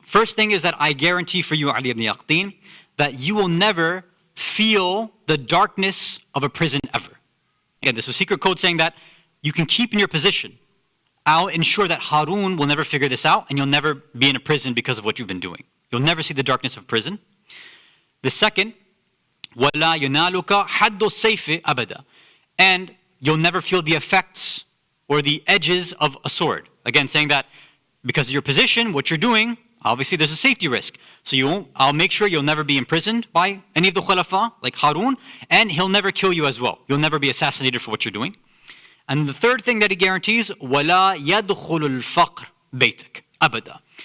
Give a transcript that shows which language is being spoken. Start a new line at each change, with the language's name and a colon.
English: First thing is that I guarantee for you, Ali ibn Yaqtin, that you will never feel the darkness of a prison ever. Again, this is a secret code saying that you can keep in your position. I'll ensure that Harun will never figure this out and you'll never be in a prison because of what you've been doing. You'll never see the darkness of prison. The second,
Arabic: وَلَا يُنَالُكَ حَدُّ السَّيْفِ أَبَدًا.
English: And you'll never feel the effects or the edges of a sword. Again, saying that because of your position, what you're doing, obviously there's a safety risk. So I'll make sure you'll never be imprisoned by any of the khulafa, like Harun, and he'll never kill you as well. You'll never be assassinated for what you're doing. And the third thing that he guarantees,
Arabic: وَلَا يَدْخُلُ الْفَقْرِ بَيْتَكَ أَبَدًا.